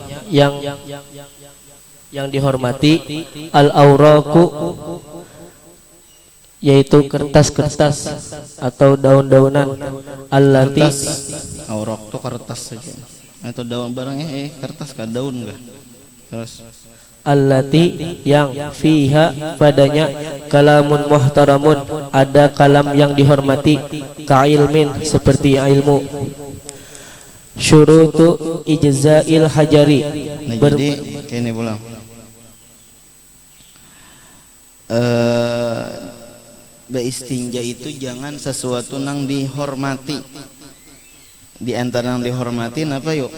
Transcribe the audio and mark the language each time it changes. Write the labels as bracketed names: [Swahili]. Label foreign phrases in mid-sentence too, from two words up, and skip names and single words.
[Indonesian] yang dihormati, al-auraku, yaitu kertas-kertas atau daun-daunan, allati, aurak tuh kertas saja, atau daun barangnya kertas kah daun enggak. Terus allati, yang fiha, padanya, [Arabic] كلام محترم, [Indonesian] ada kalam yang dihormati, [Arabic] كعلم, [Indonesian] seperti ilmu. [Arabic] شروط إجزاء الحجر. [Indonesian] Nah, jadi ini pulang. Beistinja itu jangan sesuatu nang dihormati. Di antara yang dihormati apa yuk?